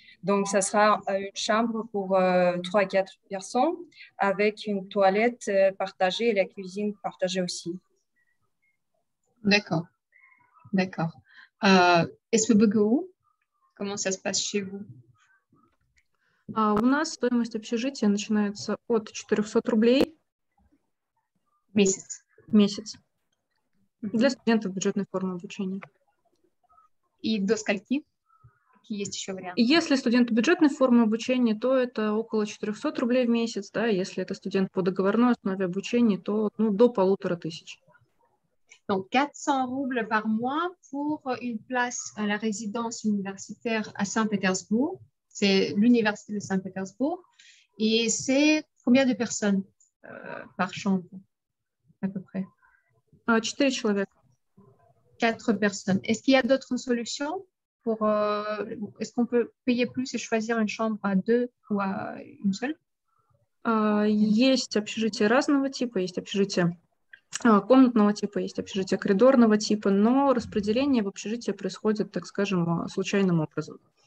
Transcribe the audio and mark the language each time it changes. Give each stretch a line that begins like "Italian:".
French: Donc, ça sera une chambre pour 3-4 personnes avec une toilette partagée et la cuisine partagée aussi. D'accord. СПБГУ, comment ça se passe chez vous?
Russian: У нас стоимость общежития начинается от 400 рублей в месяц для студентов бюджетной формы обучения. И до скольки? Какие есть еще варианты? Если студент бюджетной формы обучения, то это около 400 рублей в месяц. Да? Если это студент по договорной основе обучения, то до 1500.
French: Donc, 400 roubles par mois pour une place à la résidence universitaire à Saint-Pétersbourg. C'est l'université de Saint-Pétersbourg. Et c'est combien de personnes par chambre, à peu près?
Russian: 4 человека.
French: 4 personnes. Est-ce qu'il y a d'autres solutions est-ce qu'on peut payer plus et choisir une chambre à 2 ou à une seule?
Russian: Есть общежития разного типа, есть общежития комнатного типа, есть общежитие коридорного типа, но распределение в общежитие происходит, так скажем, случайным образом.